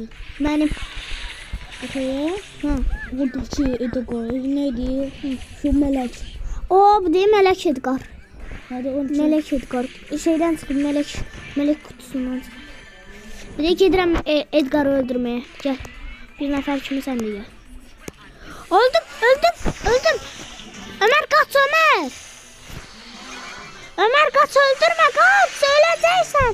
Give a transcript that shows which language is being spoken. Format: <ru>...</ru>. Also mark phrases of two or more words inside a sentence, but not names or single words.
<az>Mənim.</az> <tr>Buradakı Edgar neydi? Şu melek.</tr> <az>O, bu deyil Melek Edgar.</az> <tr>Hadi onu çək. Melek Edgar.</tr> <az>Şeydən çıxıb melek kutusundan çıxıb. Bir də gedirəm Edgar'ı öldürməyə. Gəl. Bir nəfər kimi sən də gəl. Öldüm. Ömər qaç, Ömər. Ömər qaç, öldürmə, qaç. Öləcəksən.</az>